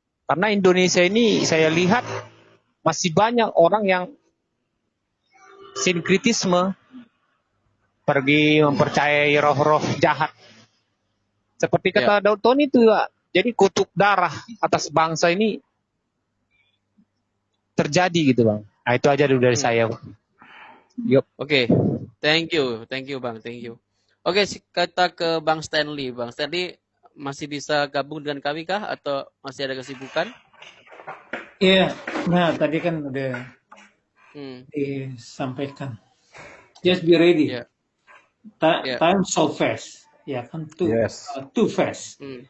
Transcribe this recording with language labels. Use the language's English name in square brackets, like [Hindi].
[Indonesian] Karena Indonesia ini saya lihat masih banyak orang yang sinkritisme, pergi mempercayai roh-roh jahat. Seperti kata Daud Tony itu, jadi kutuk darah atas bangsa ini terjadi gitu Bang. Nah itu aja dulu dari saya. Yuk. Oke. [English] Thank you Bang, thank you. [Indonesian] Oke, kita ke Bang Stanley. Bang Stanley masih bisa gabung dengan kami kah atau masih ada kesibukan? Iya, nah tadi kan udah disampaikan. [English] Just be ready. Time so fast, [Indonesian] ya kan? [English] Too fast.